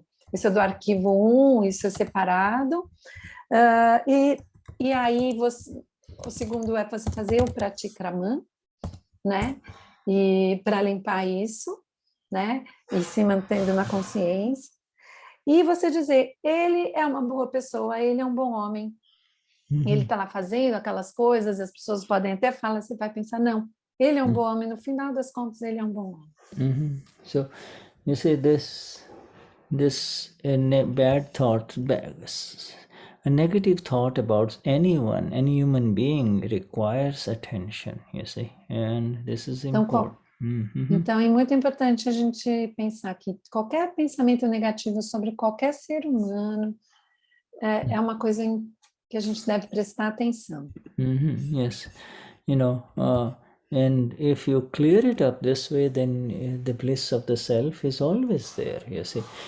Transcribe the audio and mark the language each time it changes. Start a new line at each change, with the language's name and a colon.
Portuguese: isso é do arquivo 1, isso é separado, e aí o segundo é você fazer o pratikraman, né, e para limpar isso, né, e se mantendo na consciência, e você dizer, ele é uma boa pessoa, ele é um bom homem, ele está lá fazendo aquelas coisas, as pessoas podem até falar, você vai pensar, não, ele é um bom homem, no final das contas, ele é um bom homem.
English: So, you see this bad thought, a negative thought about anyone, any human being requires attention, you see, and this is important.
Portuguese: Então, é muito importante a gente pensar que qualquer pensamento negativo sobre qualquer ser humano é uma coisa que a gente deve prestar atenção.
English: Yes, and if you clear it up this way, then the bliss of the self is always there, you see.